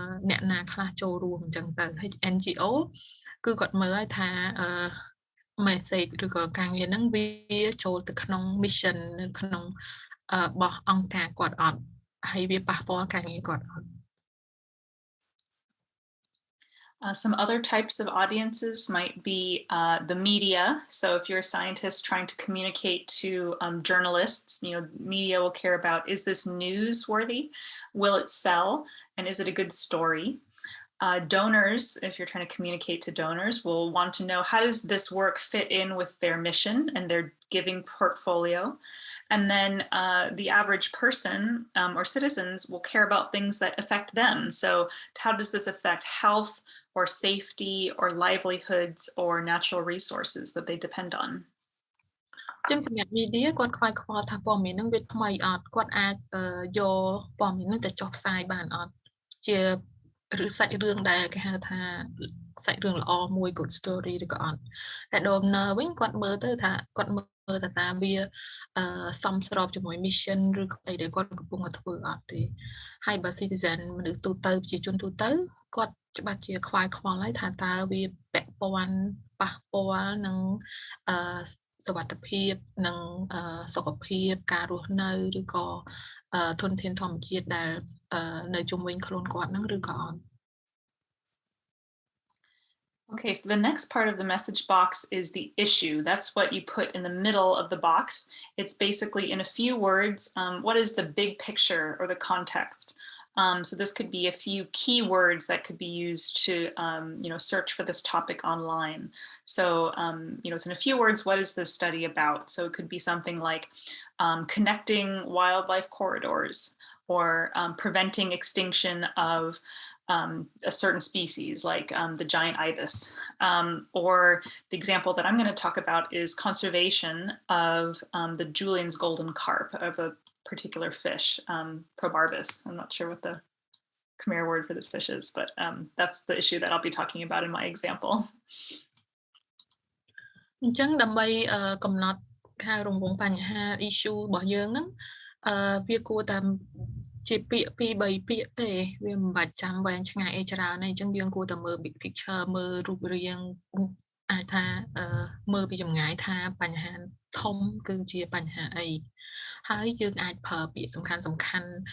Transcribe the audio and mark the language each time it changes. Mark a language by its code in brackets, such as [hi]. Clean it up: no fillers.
[km] អ្នកណាខ្លះចូលរួមអញ្ចឹងទៅហើយ NGO គឺគាត់មើលឲ្យថាmessage ឬក៏ការងារហ្នឹងវាចូលទៅក្នុង mission នៅក្នុងរបស់អង្គការគាត់អត់ហើយវាប៉ះពាល់ការងារគាត់អត់ [en] Some other types of audiences might be the media. So if you're a scientist trying to communicate to journalists, media will care about, is this newsworthy? Will it sell? And is it a good story? donors, if you're trying to communicate to donors, will want to know how does this work fit in with their mission and their giving portfolio. And then the average person or citizens will care about things that affect them. So how does this affect health or safety or livelihoods or natural resources that they depend on? [km] ចឹងសម្រាប់ media គាត់ខ្វាយខ្វល់ថាព័ត៌មាននឹងវាថ្មីអត់គាត់អាចយកព័ត៌មាននឹងទៅចុះផ្សាយបានអត់ជាឬសាច់រឿងដែលគេហៅថាសាច់រឿងល្អមួយ good story ឬក៏អត់តែ donor វិញគាត់មើលទៅថាគាត់មើលថាវា សមស្របជាមួយ mission ឬក៏អីដែលគាត់កំពុងតែធ្វើអត់ទេហើយបើ citizen មនុស្សទូទៅប្រជាជនទូទៅគាត់ច្បាស់ជាខ្វាយខ្វល់ហើយថាតើវាពាក់ព័ន្ធប៉ះពាល់នឹងសុវត្ថិភាពនិងសុខភាពការរស់នៅឬក៏ធនធានធម្មជាតិដែលនៅជុំវិញខ្លួនគាត់នឹងឬក៏អត់ [en] Okay, so the next part of the message box is the issue. That's what you put in the middle of the box. It's basically in a few words, what is the big picture or the context? So this could be a few keywords that could be used to, search for this topic online. So, it's in a few words, what is this study about? So it could be something like connecting wildlife corridors or preventing extinction of a certain species like the giant ibis. Or the example that I'm going to talk about is conservation of the Julian's golden carp, of a particular fish, Probarbis. I'm not sure what the Khmer word for this fish is, but that's the issue that I'll be talking about in my example. [km] អញ្ចឹងដើម្បីកំណត់ការរង្វង់បញ្ហា issue របស់យើងហ្នឹងវាគួរតែជាពាក្យ2 3ពាក្យទេវាមិនបាច់ចាំវែងឆ្ងាយអីច្រើនទេអញ្ចឹងយើងគួរតែមើល big picture មើលរូបរាងអាចថាមើលពីចម្ងាយថាបញ្ហាធំគឺជាបញ្ហាអីហើយយើងអាចប្រើពាក្យសំខាន់